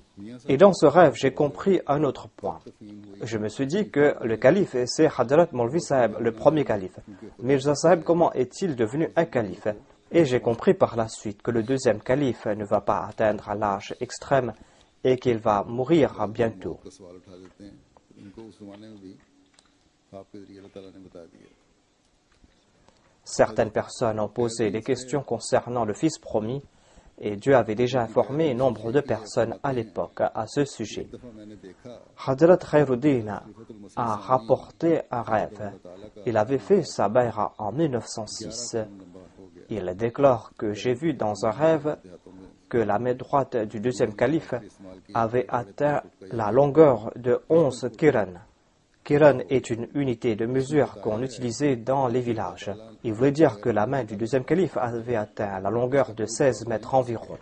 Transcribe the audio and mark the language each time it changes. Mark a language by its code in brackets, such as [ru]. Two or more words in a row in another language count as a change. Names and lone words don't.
[fr] Et dans ce rêve, j'ai compris un autre point. Je me suis dit que le calife, c'est Hadrat Maulvi Saheb, le premier calife. Mirza Saheb, comment est-il devenu un calife? Et j'ai compris par la suite que le deuxième calife ne va pas atteindre l'âge extrême et qu'il va mourir bientôt. [ur] کا سوال اٹھا دیتے ہیں ان کو اس زمانے میں بھی آپ کے ذریعے اللہ تعالیٰ نے بتا دیا [fr] Certaines personnes ont posé des questions concernant le fils promis et Dieu avait déjà informé nombre de personnes à l'époque à ce sujet. [ur] ایک دفعہ میں نے دیکھا [fr] Hadrat Khairuddin a rapporté un rêve. Il avait fait sa bayra en 1906. [ur] لمبا ہو گیا [fr] Il déclare que j'ai vu dans un rêve que la main droite du deuxième calife avait atteint la longueur de 11 kiran. Kiran est une unité de mesure qu'on utilisait dans les villages. Il voulait dire que la main du deuxième calife avait atteint la longueur de 16 mètres environ.